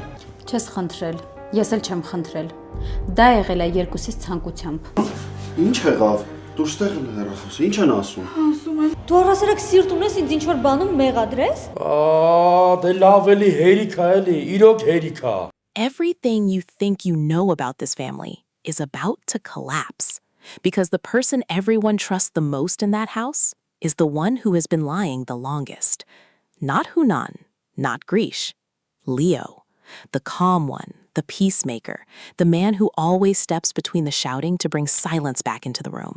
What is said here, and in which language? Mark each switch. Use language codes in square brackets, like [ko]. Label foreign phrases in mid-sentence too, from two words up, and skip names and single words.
[hy] Չես խնդրել, ես էլ չեմ խնդրել։ Դա եղել է երկուսից ցանկությամբ։ Ինչ եղավ։ Դու ստեղ հեռախոսը, ինչ են ասում։ Դու առասարակ սիրտ ունես ինձ ինչ-որ բանում մեղադրես։ Դե լավ էլի հերիք ա էլի, իրոք հերիք ա։ [en] Everything you think you know about this family is about to collapse because the person everyone trusts the most in that house is the one who has been lying the longest. Not Hunan, not Grish, Leo, the calm one, the peacemaker, the man who always steps between the shouting to bring silence back into the room.